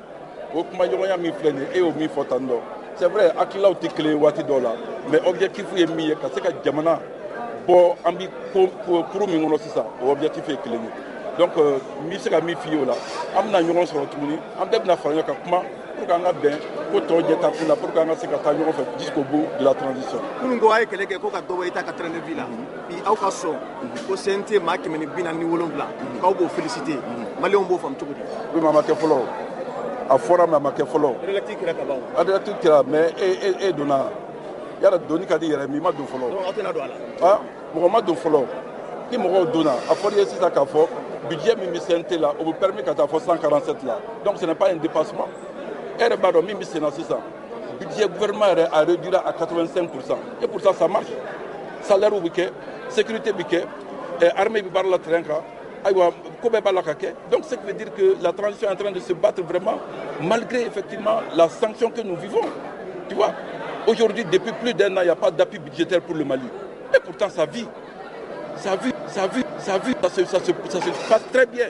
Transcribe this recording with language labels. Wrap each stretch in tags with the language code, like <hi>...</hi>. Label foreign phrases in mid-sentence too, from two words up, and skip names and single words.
<bm>O kuma ɲɔgɔnya min filɛ nin ye e y'o min fɔ tan dɔ</bm> <fr>c'est vrai</fr> <bm>hakilaw tɛ kelen waati dɔw la mais objectif ye min ye ka se ka jamana bɔ an bi kuru min kɔnɔ sisan o objectif ye kelen ye donc n bɛ se ka min f'i ye o la an bɛna ɲɔgɔn sɔrɔ tuguni an bɛɛ bɛna fara ɲɔgɔn kan kuma</bm> <fr>pour que</fr> <bm>an ka bɛn ko tɔw ɲɛ taa kun la</bm> <fr>pour que</fr> <bm>an ka se ka taa ɲɔgɔn fɛ</bm> <fr>jusqu'au bout de la transition.</fr> <bm>Kunun ko a ye kɛlɛ kɛ ko ka dɔ bɔ i ta ka</bm> <fr>train de vie</fr> <bm>la bi aw ka sɔn ko CNT maa 147 k'aw b'o féliciter maliyɛnw b'o faamu cogo di.</bm> <fr>oui mais</fr> <bm>a ma kɛ fɔlɔ a fɔra mais a ma kɛ fɔlɔ. Électrique kɛra ka ban. Électrique kɛra mais e donna yala doni ka di yɛrɛ mais i ma don fɔlɔ. donc aw tɛna don a la. ah mɔgɔ ma don fɔlɔ ni mɔgɔw donna a fɔra ye sisan k'a fɔ budget min bɛ CNT la o bɛ permis ka taa fɔ 147 la</bm> <fr>donc ce n'est pas un dépassement</fr> <bm>e yɛrɛ b'a dɔn min bɛ sen na sisan budget gouvernement yɛrɛ</bm> <fr>a réduit à 85% et pour ça ça marche</fr> <bm>salaire bɛ kɛ sécurité bɛ kɛ armée bɛ baara la terrain kan.</bm> <fr>Donc, ce qui veut dire que la transition est en train de se battre vraiment, malgré effectivement la sanction que nous vivons. Tu vois, aujourd'hui, depuis plus d'un an, il n'y a pas d'appui budgétaire pour le Mali. Et pourtant, ça vit. Ça se passe très bien.</fr>